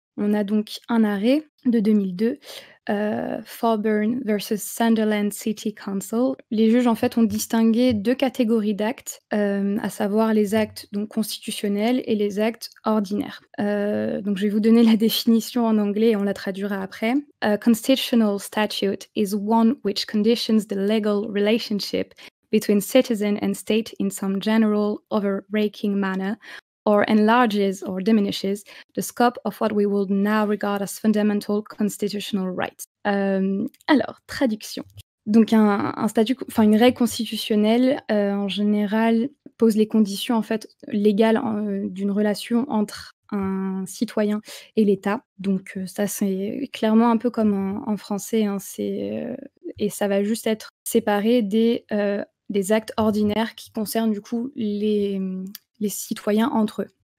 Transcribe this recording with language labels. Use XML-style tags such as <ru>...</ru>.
<fr>On a donc un arrêt de 2002, Fairbairn versus Sunderland City Council. Les juges, en fait, ont distingué 2 catégories d'actes, à savoir les actes donc constitutionnels et les actes ordinaires. Donc je vais vous donner la définition en anglais et on la traduira après.</fr> <en>A constitutional statute is one which conditions the legal relationship between citizen and state in some general, overarching manner, or enlarges or diminishes the scope of what we would now regard as fundamental constitutional rights.</en> <fr>Alors, traduction. Donc une règle constitutionnelle, en général, pose les conditions en fait légales d'une relation entre un citoyen et l'État. Donc, ça c'est clairement un peu comme en français, hein, et ça va juste être séparé des actes ordinaires qui concernent du coup les citoyens entre eux.</fr>